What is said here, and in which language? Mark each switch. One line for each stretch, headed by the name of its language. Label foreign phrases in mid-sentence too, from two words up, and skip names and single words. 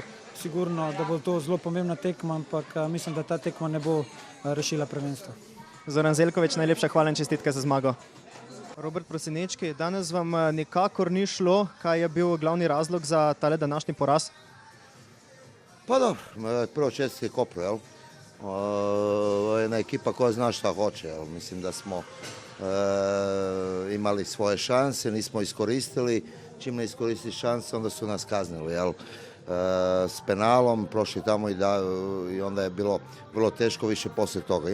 Slovenian: Sigurno, da bo to zelo pomembna tekma, ampak mislim, da ta tekma ne bo rešila prvenstva. Zoran Zeljković, najlepša hvala in čestitke za zmago. Robert Prosinečki, danes vam nikakor ni šlo. Kaj je bil glavni razlog za tale današnji poraz?
Croatian: Pa dobro, prvo čestitke Kopru, jel? Jedna ekipa koja zna šta hoće, jel? Mislim da smo imali svoje šanse, nismo iskoristili. Čim ne iskoristi šanse, onda su nas kaznili, jel? S penalom, prošli tamo i onda je bilo vrlo teško više poslije toga.